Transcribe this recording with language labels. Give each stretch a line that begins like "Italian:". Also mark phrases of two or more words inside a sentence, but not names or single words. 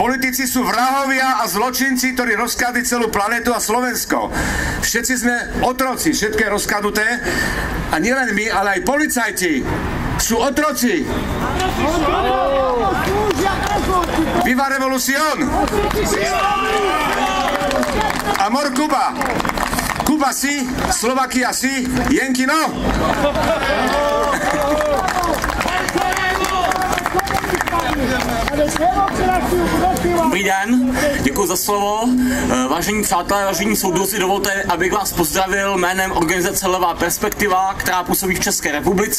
Slovak: Politici sú vrahovia a zločinci, ktorí rozkradli celú planetu a Slovensko. Všetci sme otroci, všetko je rozkradnuté. A nielen my, ale aj policajti sú otroci.
Spanish: Viva revolución! Amor Cuba! Kuba si, Slovakia si, Jenky no!
Czech: Dobrý den, děkuji za slovo. Vážení přátelé, vážení soudruzi, dovolte, abych vás pozdravil jménem organizace Levá perspektiva, která působí v České republice.